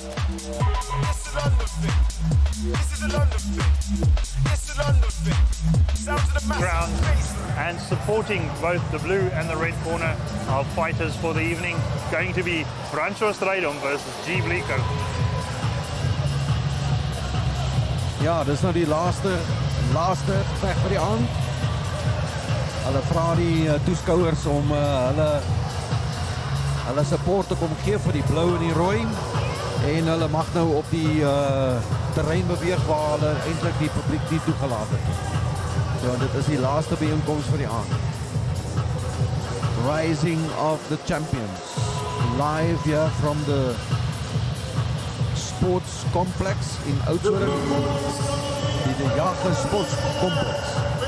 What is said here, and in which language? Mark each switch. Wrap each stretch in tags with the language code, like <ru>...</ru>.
<en>This is London thing. This is a London thing. This is London thing. Sound to the Ground massive and supporting both the blue and the red corner, our fighters for the evening, going to be Francois Strijdom versus G. Bleeker.</en> <af>Ja, dis nou die laaste veg vir die aand. Hulle vra die toeskouers om hulle support te kom gee vir die blou en die rooi. En hulle mag nou op die terrein beweeg waar hulle eintlik die publiek nie toegelaat het. So dit is die laaste bijeenkomst vir die aand.</af> <en>Rising of the Champions. Live here from the Sports Complex in Oudtshoorn. Die Jager Sports Complex.</en>